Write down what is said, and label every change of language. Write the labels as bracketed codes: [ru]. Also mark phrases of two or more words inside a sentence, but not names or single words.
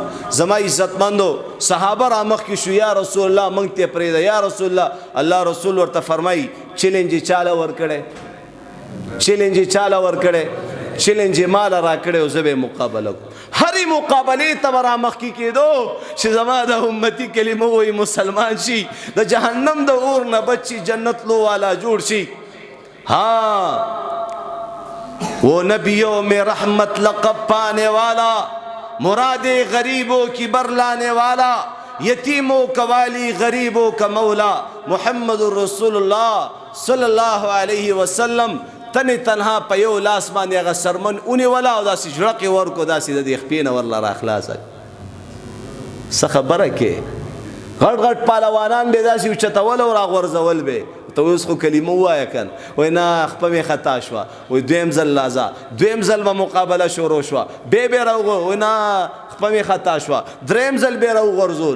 [ps] زما عزتمندو صحابه را مخ کې شو [ar] یا رسول الله [ps] مونږ ته پرېږده [ar] یا رسول الله [ps] رسول ورته فرمایي چیلنج چاله ورکړي چیلنج مال را کړي او زه به مقابله کوم. هرې مقابلې ته را مخ کې کېدو چې زما د امتی کلمه وایي مسلمان شي د جهنم د اور نه بچي جنت لو والا جوړ شي. [ur] وہ نبیوں میں رحمت لقب پانے والا مراد غریبوں کی برلانے والا یتیموں کا والی غریبوں کا مولا محمد [ar] رسول اللہ صلی اللہ علیہ وسلم [ps] تنی تنها په یو لاس باندې هغه سرمن اونې ولا او داسې جړقې ورکو داسې د دې خپې نه ورله را خلاصه څه خبره کې غټ پهلوانان به داسې اوچتول او راغورځول به ته اوس خو کلمه ووایه کنه وایي نه خپه مې خطا شوه وایي دویم ځل لازه دویم ځل به مقابله شروع شوه بیا راوغو وایي نه خپه مې خطا شوه دریم ځل بیا راوغورځولو.